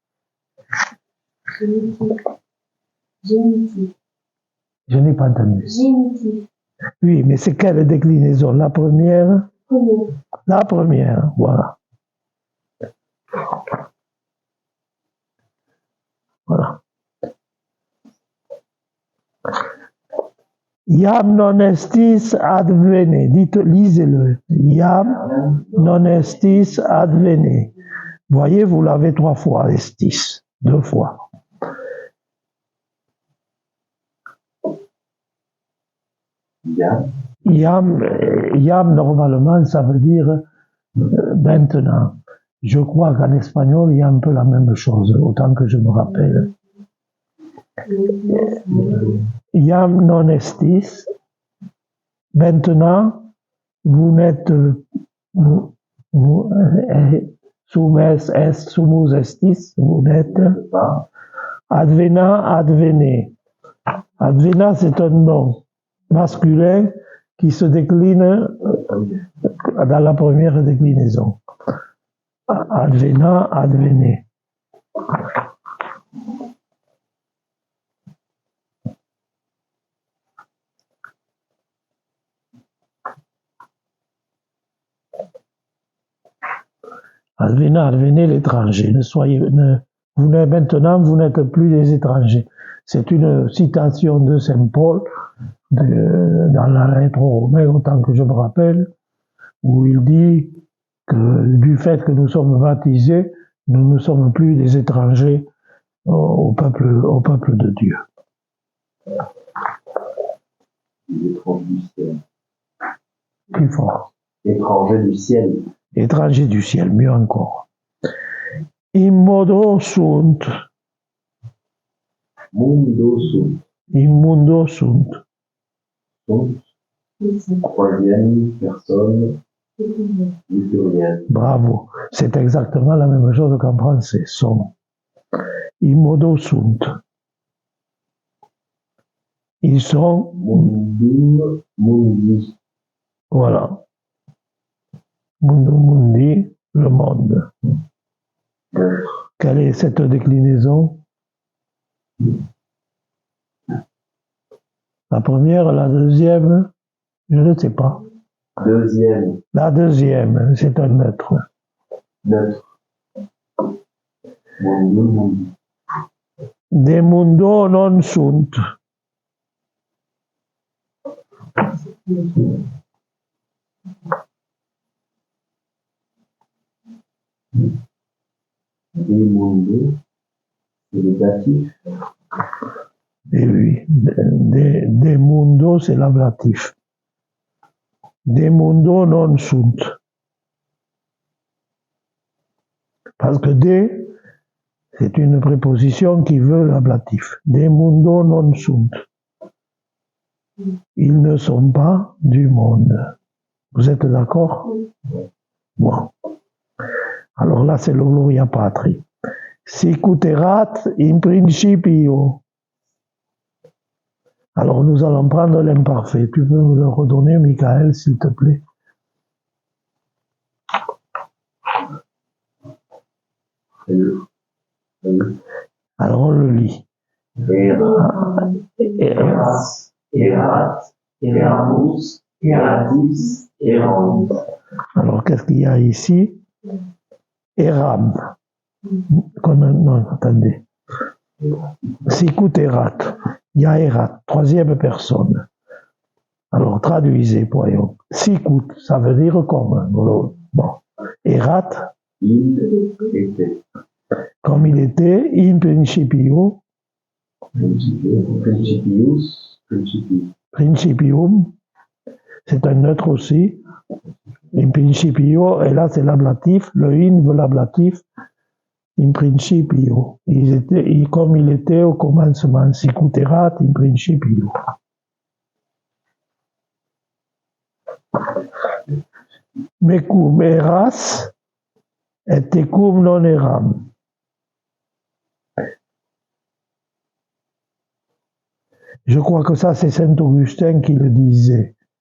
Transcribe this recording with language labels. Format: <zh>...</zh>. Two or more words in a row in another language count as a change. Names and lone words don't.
<fr>Génitif. Je n'ai pas entendu. Génitif. Oui, mais c'est quelle déclinaison? La première? La première, voilà. Voilà.</fr> <la>Iam non estis advene.</la> <fr>Dites, lisez-le.</fr> <la>Iam non estis advene.</la> <fr>Voyez, vous l'avez 3 fois, estis. 2 fois. Iam, normalement, ça veut dire maintenant. Je crois qu'en espagnol, il y a un peu la même chose, autant que je me rappelle.</fr> <la>Iam non estis.</la> <fr>Maintenant, vous n'êtes</fr> <la>sumus estis,</la> <fr>vous n'êtes</fr> <la>advena, advene.</la> <fr>Advena, c'est un nom masculin qui se décline dans la première déclinaison.</fr> <la>Advena, advene. Advena, advene l'étranger.</la> <fr>Maintenant, vous n'êtes plus des étrangers. C'est une citation de Saint Paul dans la lettre aux Romains, autant que je me rappelle, où il dit que du fait que nous sommes baptisés, nous ne sommes plus des étrangers au peuple de Dieu. Étranger du ciel. Plus fort. Étranger du ciel. Étranger du ciel, mieux encore.</fr> <la>Immodo sunt. Mundo sunt. Immundo sunt. Sunt.</la> <fr>Troisième personne Du pluriel. Bravo. C'est exactement la même chose qu'en français. Sont.</fr> <la>Immodo sunt.</la> <fr>Ils sont.</fr> <la>Mundum, mundi. Voilà. Mundum mundi,</la> <fr>le monde. Neutre. Quelle est cette déclinaison? La première, la deuxième, je ne sais pas. Deuxième. La deuxième, c'est un neutre. Neutre.</fr> <la>Mundum, mundi. De mundo non sunt.</la> <fr>Des mundos, c'est le datif. Et oui,</fr> <la>de mundo,</la> <fr>c'est l'ablatif.</fr> <la>De mundo non sunt.</la> <fr>Parce que de, c'est une préposition qui veut l'ablatif.</fr> <la>De mundo non sunt.</la> <fr>Ils ne sont pas du monde. Vous êtes d'accord? Bon. Alors là, c'est le Gloria Patri.</fr> <la>Sicut erat in principio.</la> <fr>Alors nous allons prendre l'imparfait. Tu peux me le redonner, Michael, s'il te plaît? Alors on le lit.</fr> <la>Erat, erat, eramus, eratis, erant.</la> <fr>Alors qu'est-ce qu'il y a ici? Eram. Non, attendez.</fr> <la>Sicut erat.</la> <fr>Il y a erat, troisième personne. Alors traduisez, voyons. Sicut, ça veut dire comme. Bon. Erat. Il était. Comme il était,</fr> <la>in principio. Principius, principium. Principium.</la> <fr>C'est un neutre aussi.</fr> <la>In principio,</la> <fr>et là c'est l'ablatif. Le in veut l'ablatif.</fr> <la>In principio.</la> <fr>Comme il était au commencement.</fr> <la>Sicut erat in principio. Mecum eras et tecum non eram.</la> <fr>Je crois que ça, c'est Saint Augustin qui le disait.</fr>